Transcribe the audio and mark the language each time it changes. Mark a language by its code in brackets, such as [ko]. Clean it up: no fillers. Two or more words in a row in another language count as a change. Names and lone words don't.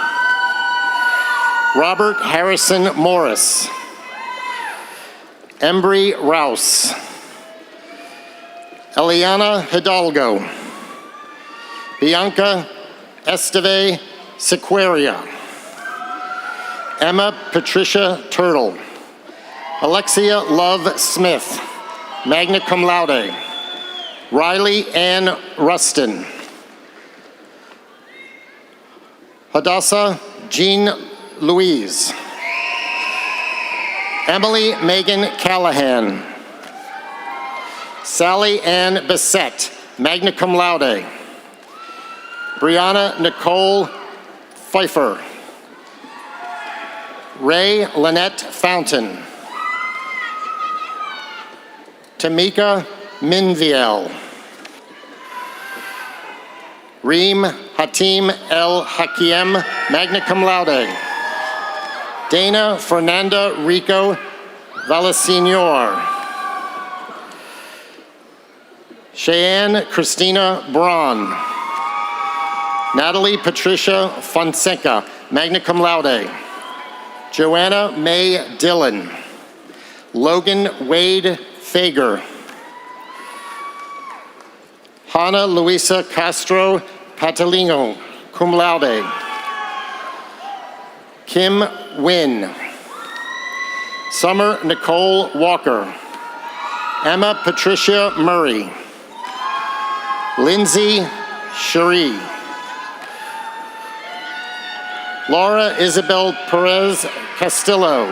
[en] Robert Harrison Morris, Embry Rouse, Eliana Hidalgo, Bianca Esteve Sequeria, Emma Patricia Turtle, Alexia Love Smith, [la] magna cum laude, [en] Riley Ann Rustin, Hadassah Jean Louise, Emily Megan Callahan, Sally Ann Bissett, [la] magna cum laude, [en] Brianna Nicole Pfeiffer, Ray Lynette Fountain, Tamika Minviel. Reem Hatim El Hakim, [la] magna cum laude. [en] Dana Fernanda Rico Valesignor. Cheyenne Christina Braun. Natalie Patricia Fonseca, [la] magna cum laude. [en] Joanna May Dillon. Logan Wade Fager. Hannah Luisa Castro Patalino, [la] cum laude. [en] Kim Wynn. Summer Nicole Walker. Emma Patricia Murray. Lindsay Cherie. Laura Isabel Perez Castillo.